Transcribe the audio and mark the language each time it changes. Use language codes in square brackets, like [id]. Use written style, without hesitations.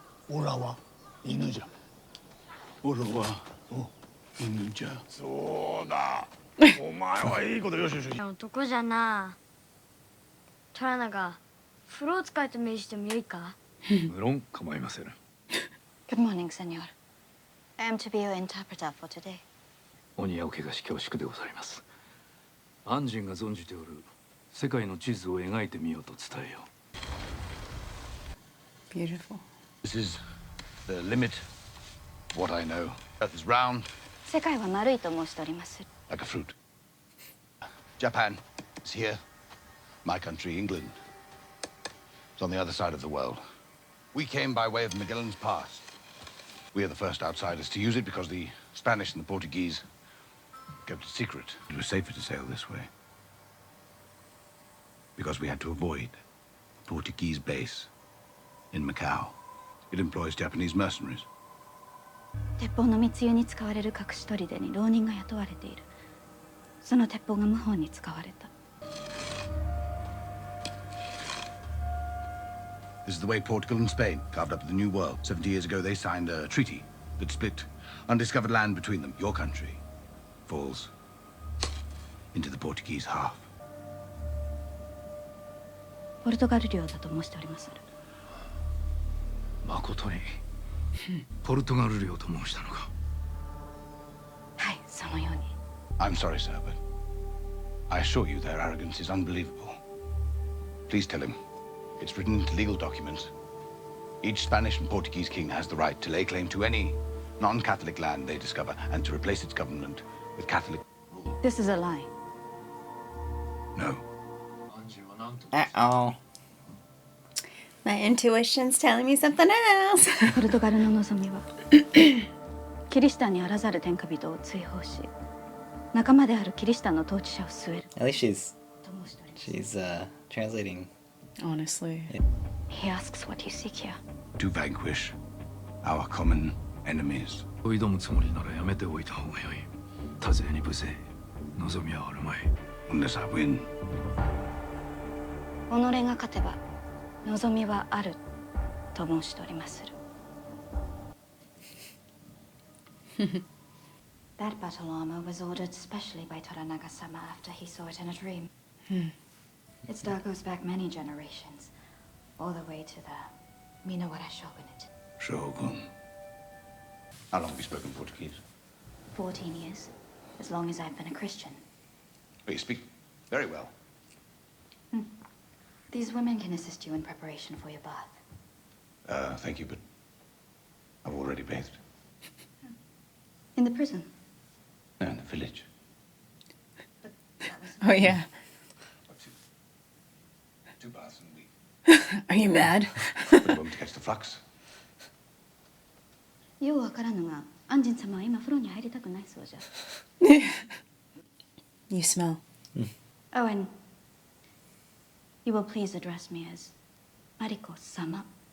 [ja] オラは犬じゃ。オラは犬じゃ。そうだ。お前はいいことよしよし。男じゃな。トラナが風呂使いと命じてもよいか？無論構いません。 [en] Good morning, senor. I am to be your interpreter for today. [ja] 鬼お怪我し恐縮でございます。安心が存じておる世界の地図を描いてみようと伝えよ [en] う。Beautiful. This is the limit of what I know. Earth is round. [ja] 世界は丸いと申しております。 [en] Like a fruit. Japan is here. My country, England, is on the other side of the world. We came by way of Magellan's Pass. We are the first outsiders to use it because the Spanish and the Portuguese kept it secret. It was safer to sail this way because we had to avoid Portuguese base in Macau. It employs Japanese mercenaries. [ja] 鉄砲の密輸に使われる隠し砦に浪人が雇われている。その鉄砲が謀反に使われた。 [en] This is the way Portugal and Spain carved up the New World. 70 years ago, they signed a treaty that split undiscovered land between them. Your country falls into the Portuguese half. [ja] ポルトガル領だと申しておりまする。誠にポルトガル領と申したのか。はい、そのように。 [en] I'm sorry, sir, but I assure you their arrogance is unbelievable. Please tell him it's written into legal documents. Each Spanish and Portuguese king has the right to lay claim to any non-Catholic land they discover and to replace its government with Catholic rule. This is a lie. No. Uh-oh. My intuition's telling me something else. [ja] ポルトガルの望みはキリシタンにあらざる天下人を追放し、仲間であるキリシタンの統治者を据える。 [en] At least she's translating. Honestly. He asks what you seek here. To vanquish our common enemies. [ja] 挑むつもりならやめておいた方がよい。多勢に無勢、望みはあるまい。 [en] Unless I win. [ja] 己が勝てば望みはあると申しておりまする。 [en] That battle armor was ordered specially by Toranaga-sama after he saw it in a dream. Its star goes back many generations, all the way to the Minawara shogunate. Shogun. How long have you spoken Portuguese? 14 years, as long as I've been a Christian. Well, you speak very well. These women can assist you in preparation for your bath. Thank you, but I've already bathed. In the prison? No, in the village. Oh, yeah. Two baths in a week. Are you mad? But you want me to catch the flux? [ja] ようわからぬが、安仁様は今風呂に入りたくないそうじゃ。 [en] You smell. Oh, and you will please address me as Mariko-sama.